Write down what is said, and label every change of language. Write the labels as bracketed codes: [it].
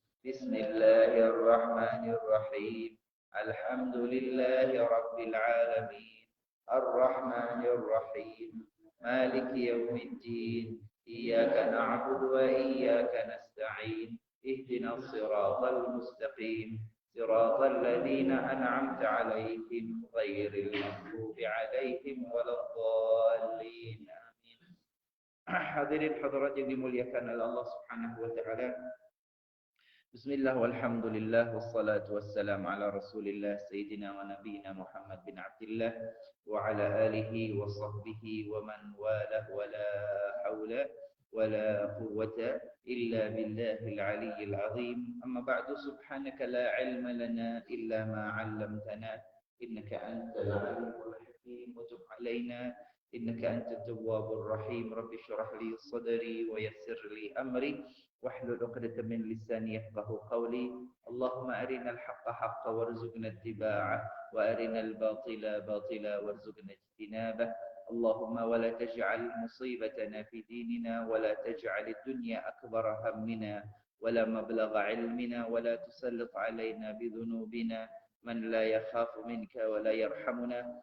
[ar] بسم الله الرحمن الرحيم. الحمد لله رب العالمين الرحمن الرحيم مالك يوم الدين إياك نعبد وإياك نستعين اهدنا الصراط المستقيم صراط الذين أنعمت عليهم غير المغضوب عليهم ولا الضالين. آمين. [id] Hadirin hadirat yang dimuliakan oleh Allah Subhanahu wa taala. [ar] Bismillah walhamdulillah wassalatu wassalamu ala rasulillah sayyidina wa nabiyina Muhammad bin Abdillah wa ala alihi wa sahbihi wa man walah wa la hawla wa la quwwata illa billahil aliyyil azim. Amma ba'du, subhanaka la ilma lana illa ma 'allamtana innaka antal alimul hakim wa tub 'alaina innaka antat tawwabur rahim. Rabbi shrah li sadri wa yassir li amri واحلل عقدة من لساني يفقهوا قولي. اللهم أرنا الحق حقا وارزقنا اتباعه وأرنا الباطل باطلا وارزقنا اجتنابه. اللهم ولا تجعل مصيبتنا في ديننا ولا تجعل الدنيا أكبر همنا ولا مبلغ علمنا ولا تسلط علينا بذنوبنا من لا يخاف منك ولا يرحمنا.